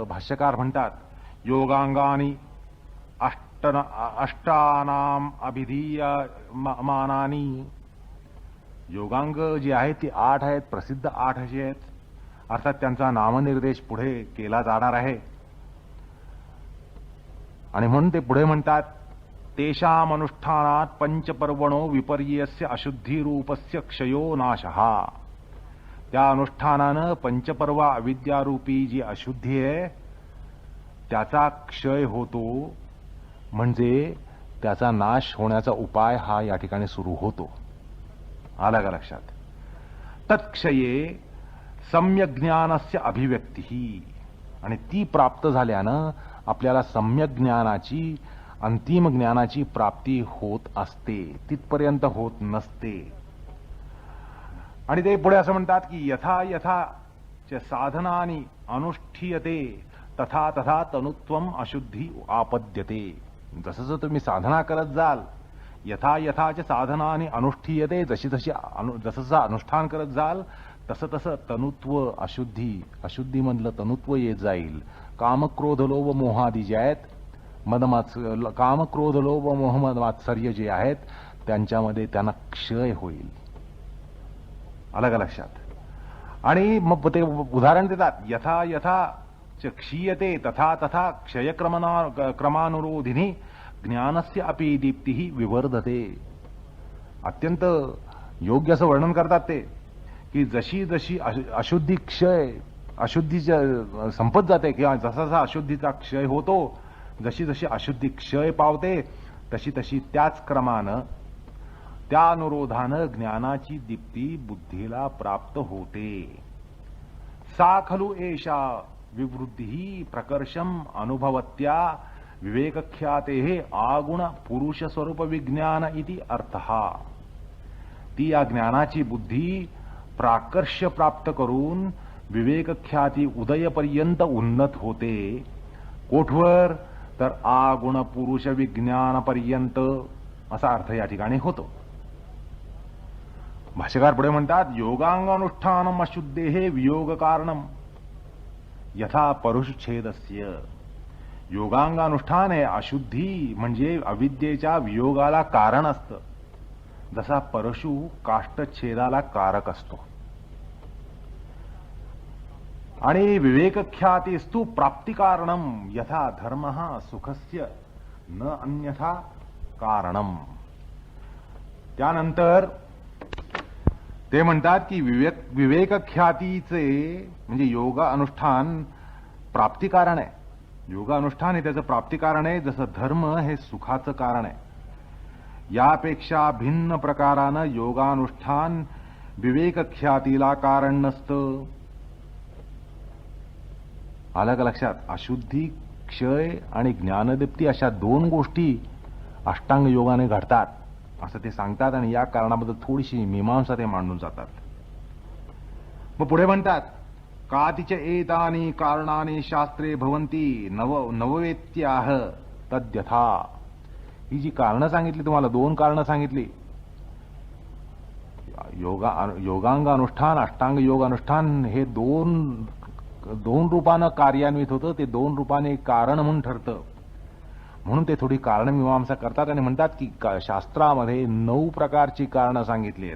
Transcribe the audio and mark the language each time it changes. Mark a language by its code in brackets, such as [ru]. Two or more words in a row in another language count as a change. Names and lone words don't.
[mr] भाष्यकार म्हणतात [sa] योगांगानी अष्टानाम अभिधीय मानानी. [mr] योगांग जी आहेत ती 8 आहेत, प्रसिद्ध 8 अशी आहेत. अर्थात त्यांचा नामनिर्देश पुढे केला जाणार आहे. आणि म्हणून ते पुढे म्हणतात [sa] तेषाम अनुष्ठानात पंचपर्वणो विपर्यस्य अशुद्धिरूपस्य क्षयो नाशः. [mr] त्या अनुष्ठानानं पंचपर्वा अविद्यारूपी जी अशुद्धी आहे त्याचा क्षय होतो, म्हणजे त्याचा नाश होण्याचा उपाय हा या ठिकाणी सुरू होतो. आलं का लक्षात? [sa] तत्क्षये सम्यक ज्ञानस्य अभिव्यक्ती, [mr] आणि ती प्राप्त झाल्यानं आपल्याला सम्यक ज्ञानाची, अंतिम ज्ञानाची प्राप्ती होत असते, तिथपर्यंत होत नसते. आणि ते पुढे असं म्हणतात की [sa] यथा यथा च साधनानि अनुष्ठीयते तथा तथा तनुत्वम अशुद्धी आपद्यते. [mr] जसं जसं तुम्ही साधना करत जाल, [sa] यथा यथाच साधनानि अनुष्ठीयते, [mr] जशी जशी जसं जसं अनुष्ठान करत जाल तसं तसं तनुत्व अशुद्धी, अशुद्धीमधलं तनुत्व येत जाईल. कामक्रोध लोभ मोहादी जे आहेत, कामक्रोध लोभ मोह मात्सर्य जे आहेत, त्यांच्यामध्ये त्यांना क्षय होईल. आलं का लक्षात? आणि मग ते उदाहरण देतात, [sa] यथा यथा च क्षीयते तथा तथा क्षयक्रमानुरोधिनी ज्ञानस्य अपि दीप्ती विवर्धते. [mr] अत्यंत योग्य असं वर्णन करतात ते, की जशी जशी अशुद्धी क्षय, अशुद्धीच्या संपत जाते, किंवा जसा जसा अशुद्धीचा क्षय होतो, जशी जशी अशुद्धी क्षय पावते, तशी तशी त्याच क्रमानं, त्या अनुरोधानं ज्ञानाची दीप्ती बुद्धीला प्राप्त होते. [sa] सा खलु एषा विवृद्धी प्रकर्षम अनुभवत्या विवेकख्याते आगुण पुरुष स्वरूप विज्ञान इति अर्थः. [mr] ती या ज्ञानाची बुद्धी प्राकर्ष्य प्राप्त करून विवेकख्याती उदयपर्यंत उन्नत होते. कोठवर? तर आगुण पुरुष विज्ञानापर्यंत, असा अर्थ या ठिकाणी होतो. भाष्यकार पुढे म्हणतात, [sa] योगांगानुष्ठानम अशुद्धेः वियोग कारणम यथा परुषच्छेदस्य. [mr] योगांगानुष्ठान हे अशुद्धी म्हणजे अविद्येच्या वियोगाला कारण असतं, जसा परशु काष्ठच्छेदाला कारक असतो. [sa] आणि विवेकख्यातीस्तु प्राप्तिकारणम यथा धर्मः सुखस्य न अन्यथा कारणम. [mr] त्यानंतर ते म्हणतात की विवेकख्यातीचे म्हणजे योग अनुष्ठान प्राप्तिकारण आहे. योगानुष्ठान हे त्याचं प्राप्तिकारण आहे, जसं धर्म हे सुखाचं कारण आहे. यापेक्षा भिन्न प्रकारानं योगानुष्ठान विवेकख्यातीला कारण नसतं. आलं का लक्षात? अशुद्धी क्षय आणि ज्ञानदीप्ती अशा दोन गोष्टी अष्टांग योगाने घडतात असं ते सांगतात, आणि या कारणाबद्दल थोडीशी मीमांसा ते मांडून जातात. मग पुढे म्हणतात, [sa] कातिच एतानि कारणानि शास्त्रे भवन्ति नववेत्याह तद्यथा. [mr] ही जी कारणं सांगितली, तुम्हाला दोन कारणं सांगितली, योगांग अनुष्ठान, अष्टांग योग अनुष्ठान, हे दोन रूपानं कार्यान्वित होतं. ते दोन रूपाने कारण म्हणून ठरतं. म्हणून ते थोडी कारणमीमांसा करतात आणि म्हणतात की शास्त्रामध्ये 9 प्रकारची कारणं सांगितली आहेत.